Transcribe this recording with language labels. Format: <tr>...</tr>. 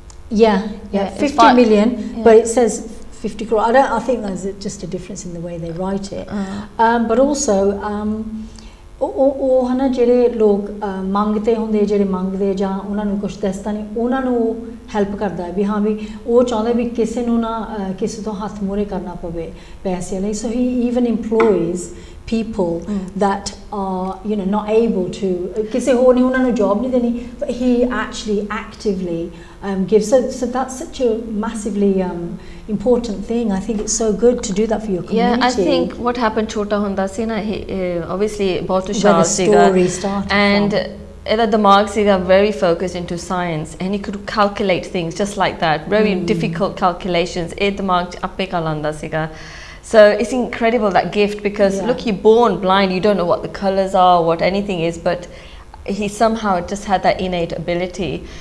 <en>Yeah, 50 million, but it says 50 crore. I think there's just a difference in the way they write it. But also,</en> <pa>ਉਹ ਹਨਾ ਜਿਹੜੇ ਲੋਕ ਮੰਗਤੇ ਹੁੰਦੇ ਜਿਹੜੇ ਮੰਗਦੇ ਜਾਂ ਉਹਨਾਂ ਨੂੰ ਕੁਝ ਦੱਸਦਾ ਨਹੀਂ ਉਹਨਾਂ ਨੂੰ ਹੈਲਪ ਕਰਦਾ ਵੀ ਹਾਂ ਵੀ ਉਹ ਚਾਹੁੰਦਾ ਵੀ ਕਿਸੇ ਨੂੰ ਨਾ ਕਿਸੇ ਤੋਂ ਹੱਥ ਮੂਹਰੇ ਕਰਨਾ ਪਵੇ ਪੈਸੇ ਲਈ</pa> <en>so he even employs people that are you know not able to</en> <pa>ਕਿਸੇ ਹੋਰ ਨਹੀਂ ਉਹਨਾਂ ਨੂੰ job ਨਹੀਂ ਦੇਣੀ</pa> <en>but he actually actively gives so that's such a massively important thing. I think it's so good to do that for your community. Yeah, I think what happened</en> <pa>chota hunda si na</pa> <en>obviously</en> <pa>bahut hushar siga</pa> <en>and</en> <pa>ਇਹਦਾ ਦਿਮਾਗ ਸੀਗਾ</pa> <en>very focused into science and he could calculate things just like that very difficult calculations</en> <pa>ਇਹ ਦਿਮਾਗ ਚ ਆਪੇ ਕਰ ਲੈਂਦਾ ਸੀਗਾ</pa> <en>so it's incredible that gift because look you're born blind you don't know what the colors are what anything is but he somehow just had that innate ability</en>